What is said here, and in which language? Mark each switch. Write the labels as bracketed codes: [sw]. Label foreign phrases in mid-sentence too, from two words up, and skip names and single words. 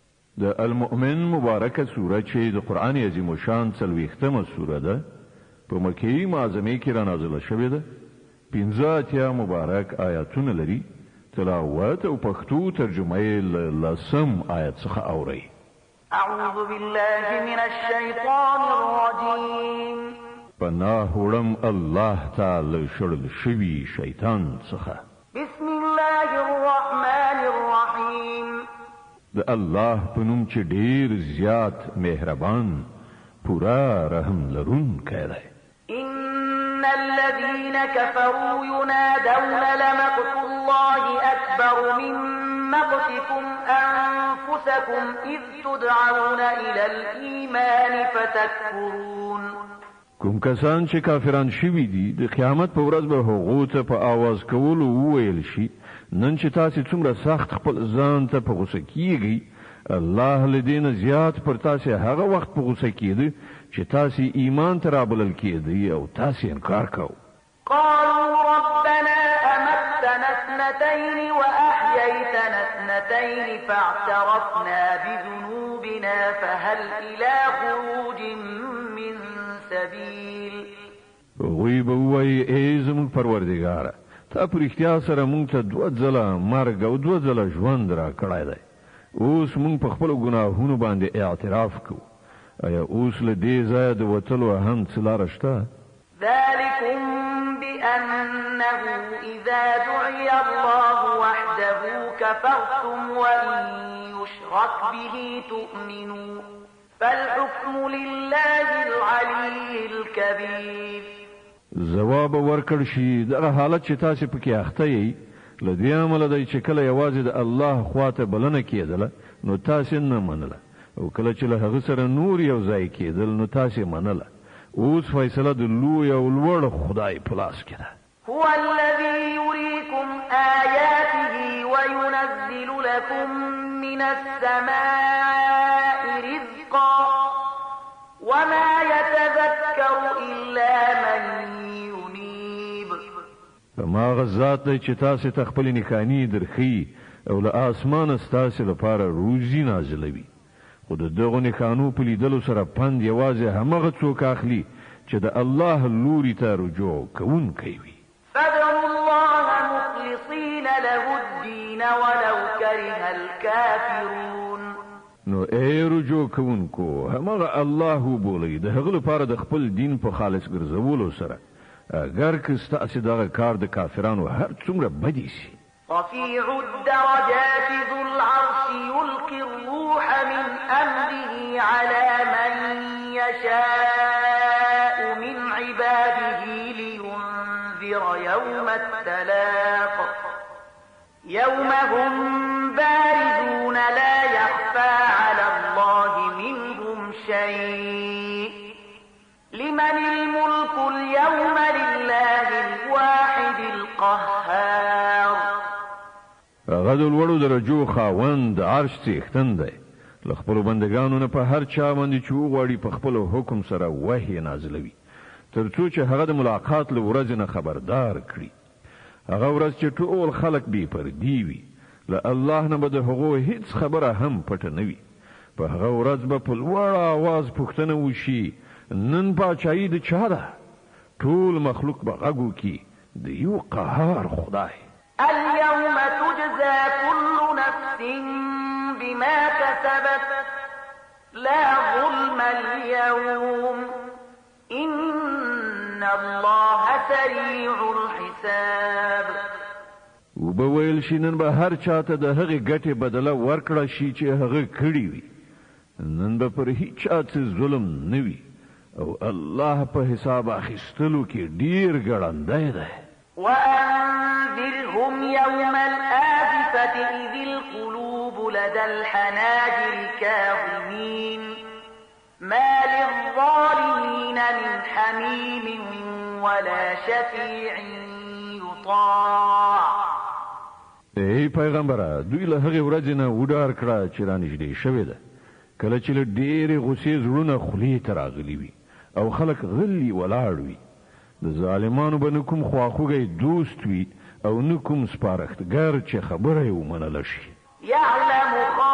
[ps] د المؤمن مبارکه سوره چې د قران عظیم شان 40مه سوره ده په مکه معظمه کې را نازله شوې ده 15 مبارک آیاتونه لري تلاوت او پښتو ترجمه یې لسم آیت څخه اوري [ar] اعوذ بالله من الشیطان الرجیم [ps] پناه وړم الله تعالی شړل شوی شیطان څخه [ar] بسم الله الرحمن الرحیم [ps] د الله په نوم چې ډیر زیات مهربان پورا رحم لرونکی دی [ar] ان الذين كفروا ينادون لمقت الله اكبر من مقتكم انفسكم اذ تدعون الى الايمان فتكفرون [ps] کوم کسان چې کافران شوي دي د قیامت په ورځ به هغو ته په आवाज کولو وویل شي نن چې تاسو څومره سخت خپل ځان ته په غوسه کیږئ الله لدین زیات پر تاسو هغه وخت په غوسه کیږي چې تاسو ایمان ته رابلل کیږئ او تاسو انکار کوئ [ar] قالوا ربنا أمتنا اثنتين وأحييتنا اثنتين فاعترفنا بذنوبنا فهل إلى خروج من سبيل [ps] وی بوئی ای زمون پروردگار تا پر اختیار سره مونږ ته دوه ځله مرګ او دوه ځله ژوند را کړی دی اوس مونږ په خپل ګناهونو باندې اعتراف کوو ایا اوس له دې ځایه د وتلو هم څه لاره شته [ar] ذلكم بأنه إذا دعي الله وحده كفرتم وإن يشرك به تؤمنوا فالحكم لله العلي الكبير [ps] جواب ورکړ شي دغه حالت چې تاسو پکې اخته یې لدې عمل دی چې کله یوازې د الله خواته بلنه کېدله نو تاسو نه منله او کله چې له هغه سره نور یو ځای کېدل نو تاسو منله اوس فیصله د لوی او لوړ خدای په لاس کې ده [ar] هو الذي يريكم آياته وينزل لكم من السماء رزقا وما يتذكر إلا من ينيب [ps] فما غزات دی چې تاسو ته خپل نښانې درخي او له اسمانه ستاسو لپاره روزي نازلوي خو د دغه نښانو په لیدلو سره پند یوازې همغه څوک اخلي چې د الله لوري ته رجوع کوونکی وي [ar] فادعوا الله مخلصين له الدين ولو كره الكافرون [ps] نو ای رجوع کوونکو همغه الله بولئ د هغه لپاره د خپل دین په خالص ګرځولو سره اگر که ستاسو دغه کار د کافرانو هر څومره بدی شي [ar] رفيع الدرجات ذو العرش يلقي الروح من أمره على من يشاء من عباده لينذر يوم التلاق يوم هم بارزون لا يخفى على الله منهم شيء لمن الملك اليوم لله الواحد القهار [ps] هغه د لوړو درجو خاوند عرش څښتن دی له خپلو بندګانو نه په هر چا باندې چې وغواړي په خپل حکم سره وحی نازلوي تر څو چې هغه د ملاقات له ورځې نه خبردار کړي هغه ورځ چې ټول خلک بې پردي وي له الله نه به د هغو هیڅ خبره هم پټه نه وي په هغه ورځ به په لوړ آواز پوښتنه وشي نن پاچایي د چا ده ټول مخلوق به غږ وکړي د یو قهار خدای [ar] اليوم تجزى كل نفس بما كسبت لا ظلم اليوم إن الله سريع الحساب [ps] وبویل شي نن به هر چاته د هغه ګټه بدله ورکړه شي چې هغه کړی وي نن به پر هیڅ چاته ظلم نه وي او الله په حساب اخیستلو کې ډیر ګړندی دی [ar] وأنذرهم يوم الآزفة إذ القلوب لدى الحناجر كاظمين ما للظالمين من حميم ولا شفيع يطاع [ps] ای پیغمبره دوی له هغه ورځې نه وډار کړه چې رانږدې شوې ده کله چې له ډېرې غوسې زړونه خولې ته راغلي وي او خلک غلي ولاړ وي د ظالمانو به نه کوم خواخوږی دوست وي او نه کوم سپارښتګر چې خبره یې ومنله شي